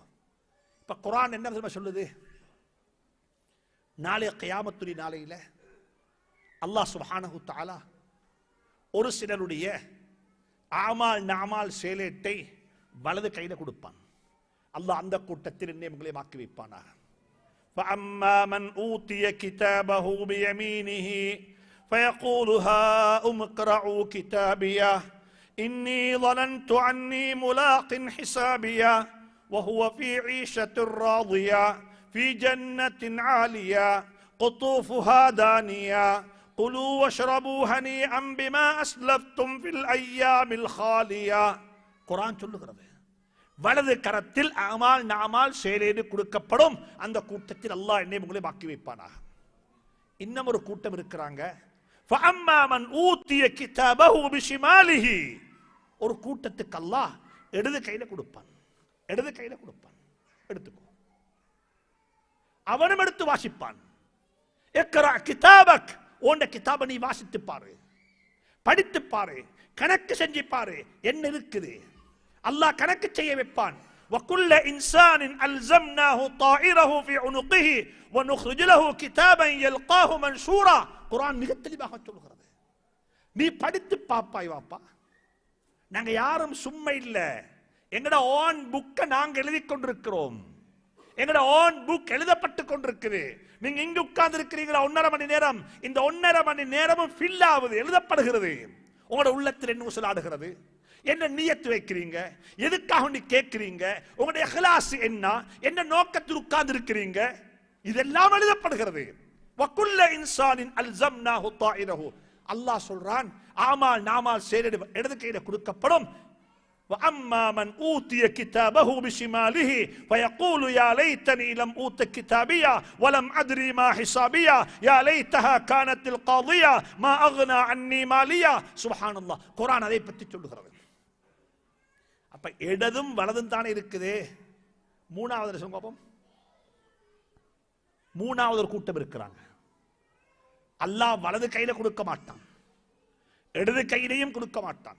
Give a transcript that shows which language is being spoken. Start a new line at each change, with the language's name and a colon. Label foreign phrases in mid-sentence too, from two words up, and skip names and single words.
Tamil: இப்ப குர்ஆன் என்ன சொல்லுது? நாளை கியாமத்துடைய நாளையில
Arabic: الله سبحانه وتعالى
Tamil: ஒரு சிலருடைய ஆமால் நாமால் சேலேட்டை வலது கையில கொடுப்பான். அல்லாஹ் அந்த கூட்டத்தில் என்னை உங்களை மாக்கி வைப்பானாக.
Arabic: فَأَمَّا مَنْ أُوتِيَ كِتَابَهُ بِيَمِينِهِ فَيَقُولُ هَاؤُمُ اقْرَءُوا كِتَابِيَهْ إِنِّي ظَنَنْتُ أَنِّي مُلَاقٍ حِسَابِيَهْ وَهُوَ فِي عِيشَةٍ رَاضِيَةٍ فِي جَنَّةٍ عَالِيَةٍ قُطُوفُهَا دَانِيَةٌ قُلُوا وَاشْرَبُوا هَنِيئًا بِمَا أَسْلَفْتُمْ فِي الْأَيَّامِ الْخَالِيَةِ.
Tamil: குர்ஆன் சொல்லுகிறது, வலது கரத்தில் அமால் நாமால் சேலேடு கொடுக்கப்படும். அந்த கூட்டத்தில் அல்லாஹ் என்னை உங்களை மாக்கி வைப்பானாக. இன்னும் ஒரு கூட்டம் இருக்கிறாங்க.
Arabic: فَأَمَّا مَنْ أُوتِيَ كِتَابَهُ بِشِمَالِهِ.
Tamil: ஒரு கூட்டத்துக்கு அல்லாஹ் இடது கையில கொடுப்பான். எடுத்துக்கோ. அவனும் எடுத்து வாசிப்பான்.
Arabic: اقرأ كتابك.
Tamil: உன்ட கிதாபை நீ வாசித்து பாரு, படித்து பாரு, கணக்கு செஞ்சு பாரு என்ன இருக்குது. அல்லாஹ் கணக்கு செய்ய வைப்பான்.
Arabic: وَكُلَّ إِنسَانٍ أَلْزَمْنَاهُ طَائِرَهُ فِي عُنُقِهِ وَنُخْرِجُ لَهُ كِتَابًا يَلْقَاهُ مَنْشُورًا.
Tamil: குர்ஆன் மிக தெளிவாக சொல்கிறது. நீ படித்து பாப்பாய் வாப்பா, நாங்க யாரும் சும்மா இல்ல. எங்கட
English: own book
Tamil: நாங்க எழுதி கொண்டிருக்கிறோம். எங்கட
English: own book
Tamil: எழுதப்பட்டு கொண்டிருக்குது. நீங்க இங்க உட்கார்ந்து இருக்கிறீங்களா 1.5 மணி நேரம், இந்த 1.5 மணி நேரமும் ஃபில் ஆகுது, எழுதப்படுகிறது. உங்களோட உள்ளத்தில் என்ன ஊசலாடுகிறது, என்ன நியத்து வைக்கிறீங்க, எதுக்காக நீ கேட்கிறீங்க, உங்களுடைய இஹ்லாஸ் என்ன நோக்கத்தில் உட்கார்ந்து இருக்கிறீங்க, இதெல்லாம் எழுதப்படுகிறது.
Arabic: وكل إنسان ألزمناه طائره.
Tamil: அல்லாஹ் சொல்றான், ஆமால் நாமால் சேர இடது கையில கொடுக்கப்படும்.
Arabic: وَأَمَّا مَنْ أُوتِيَ كِتَابَهُ بِشِمَالِهِ فَيَقُولُ يَا لَيْتَنِي لَمْ أُوتَ كِتَابِيَهْ وَلَمْ أَدْرِ مَا حِسَابِيَهْ يَا لَيْتَهَا كَانَتِ الْقَاضِيَةَ مَا أَغْنَى عَنِّي مَالِيَهْ. سبحان الله,
Tamil: குர்ஆன் அதை பற்றி சொல்லுகிறது. அப்ப இடதும் வலதும் தானே இருக்குது. மூணாவது சொல்லுங்க, மூணாவது ஒரு கூட்டம் இருக்கிறாங்க. அல்லாஹ் வலது கையில கொடுக்க மாட்டான், இடது கையிலையும் கொடுக்க மாட்டான்.